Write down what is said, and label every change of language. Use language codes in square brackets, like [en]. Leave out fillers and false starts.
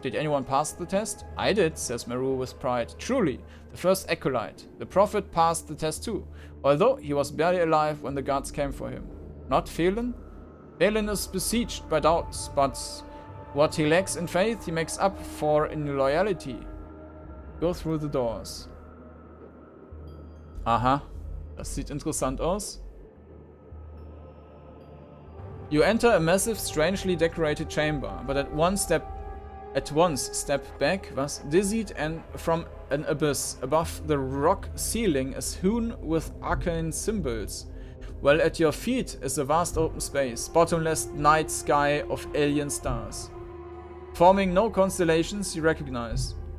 [en] Did anyone pass the test? I did, says Meru with pride. Truly, the first acolyte. The prophet passed the test too, although he was barely alive when the guards came for him. Not Phelan? Phelan is besieged by doubts, but what he lacks in faith he makes up for in loyalty. Go through the doors. [de] Aha, das sieht interessant aus. [en] You enter a massive, strangely decorated chamber, but at once step back, was dizzied and from an abyss. Above the rock ceiling is hewn with arcane symbols, while at your feet is a vast open space, bottomless night sky of alien stars, forming no constellations you recognize.